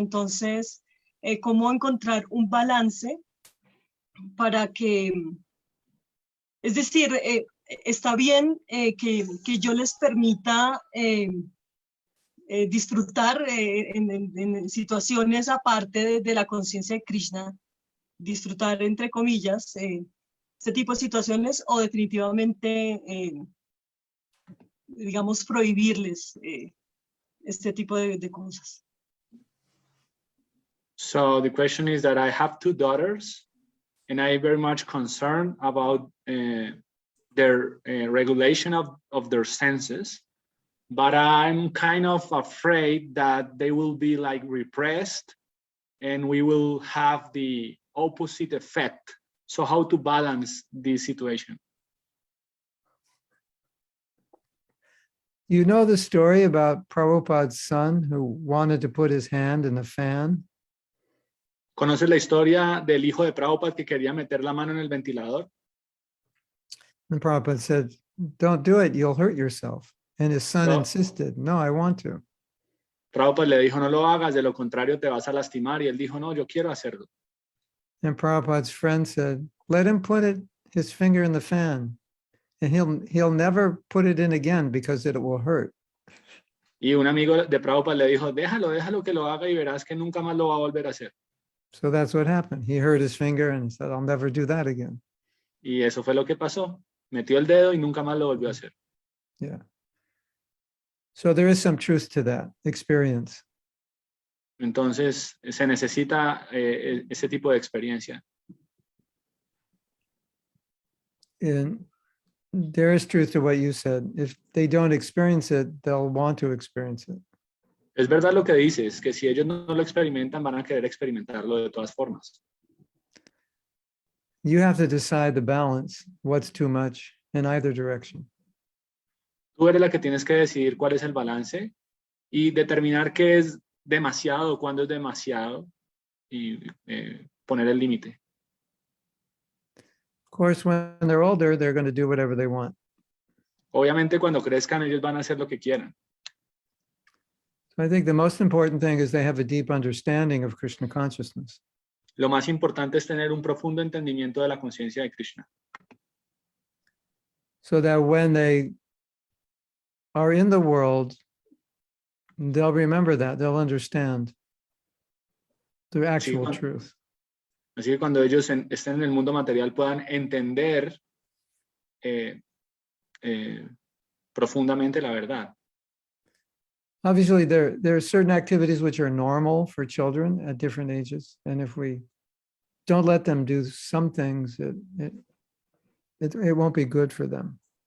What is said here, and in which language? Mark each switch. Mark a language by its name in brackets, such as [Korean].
[Spanish] Entonces, ¿cómo encontrar un balance para que, es decir, está bien que yo les permita disfrutar en situaciones aparte de la conciencia de Krishna, disfrutar entre comillas este tipo de situaciones, o definitivamente digamos prohibirles este tipo de cosas? [English] So the question is that I have two daughters and I'm very much concerned about their regulation of their senses, but I'm kind of afraid that they will be like repressed and we will have the opposite effect. So how to balance this situation? You know the story about Prabhupada's son who wanted to put his hand in the fan? [Spanish] ¿Conoces la historia del hijo de Prabhupada que quería meter la mano en el ventilador? [English] And Prabhupada said, don't do it, you'll hurt yourself. And his son No. insisted, no, I want to. [Spanish] Prabhupada le dijo, no lo hagas, de lo contrario te vas a lastimar. Y él dijo, no, yo quiero hacerlo. [English] And Prabhupada's friend said, let him put his finger in the fan, and he'll never put it in again because it will hurt. [Spanish] Y un amigo de Prabhupada le dijo, déjalo que lo haga y verás que nunca más lo va a volver a hacer. [English] So that's what happened. He hurt his finger and he said, I'll never do that again. [Spanish] Y eso fue lo que pasó. Metió el dedo y nunca más lo volvió a hacer. [English] Yeah. So there is some truth to that experience. [Spanish] Entonces, se necesita ese tipo de experiencia. [English] And there is truth to what you said. If they don't experience it, they'll want to experience it. [Spanish] Es verdad lo que dices, que si ellos no lo experimentan, van a querer experimentarlo de todas formas. [English] You have to decide the balance, what's too much in either direction. [Spanish] Tú eres la que tienes que decidir cuál es el balance y determinar qué es demasiado, cuándo es demasiado y poner el límite. [English] Of course, when they're older, they're going to do whatever they want. [Spanish] Obviamente cuando crezcan ellos van a hacer lo que quieran. [English] So I think the most important thing is they have a deep understanding of Krishna consciousness. [Spanish] Lo más importante es tener un profundo entendimiento de la conciencia de Krishna. [English] So that when they are in the world, they'll remember that, they'll understand the actual truth. [Spanish] Así que cuando ellos estén en el mundo material puedan entender profundamente la verdad. [English] Obviously, there are certain activities which are normal for children at different ages. And if we don't let them do some things, it won't be good for them.